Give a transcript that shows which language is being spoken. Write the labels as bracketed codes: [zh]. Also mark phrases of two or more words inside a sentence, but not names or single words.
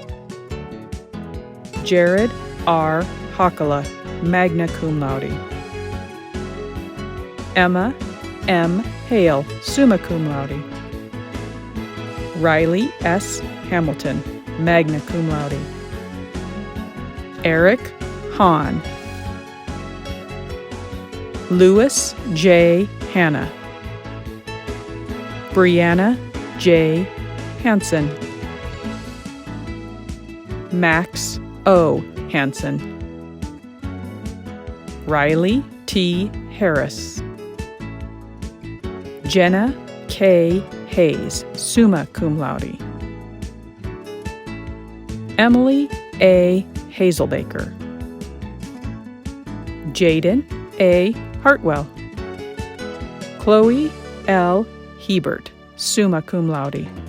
[en] Jared R. Hakala, [la] magna cum laude. [en] Emma M. Hale, [la] summa cum laude. [en] Riley S. Hamilton, [la] magna cum laude. [en] Eric Hahn. Louis J. Hanna. Brianna J. Hansen. Max O. Hansen. Riley T. Harris. Jenna K. Hayes, [la] summa cum laude. [en] Emily A. Hazelbaker. Jaden A. Hartwell. Chloe L. Hebert, [la] summa cum laude.